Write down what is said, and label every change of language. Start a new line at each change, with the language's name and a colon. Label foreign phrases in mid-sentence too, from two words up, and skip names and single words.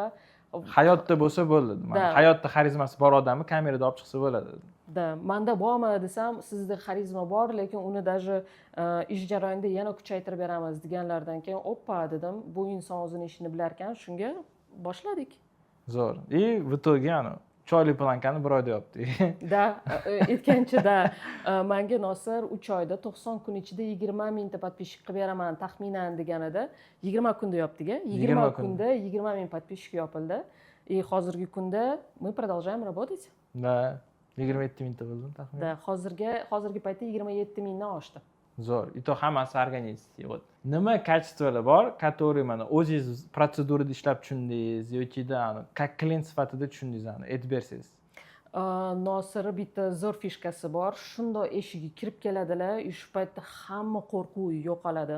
Uzbek: Hayotda bo'lsa bo'ldi. Hayotda xarizmasi bor odamni kamerada olib chiqsa bo'ladi. Da, menda bormi desam, sizda xarizma bor, lekin uni даже ish jarayonida yana kuchaytirib beramiz deganlardan keyin, oppa dedim, bu inson o'zini ishini bilar ekan, shunga boshladik. Zo'r.
Russian: В итоге
Uzbek: choyli plankani bir oyda yopdik. Da, aytgancha-da, menga Nosir 3 oyda 90 kun ichida 20 mingta подписчик qilib beraman taxminan deganida, 20 kunda yopdik-a? 20 kunda 20 ming подписчик yopildi. Hozirgi kunda
Russian: мы продолжаем работать.
Uzbek: Da, 27 mingta bo'ldi taxminan. Da, hozirgi paytda 27 mingdan oshdi. Zo'r. Ito hammasi organizasiya. Nima качествоlar bor, который mana o'zingiz protsedurada ishlab tushundingiz yoki-da как klient sifatida tushundingiz, aytib bersangiz. Nosir bitta zo'r fishkasi bor. Shunday eshigi kirib keladilar, shu paytda hamma qo'rquv yo'qoladi.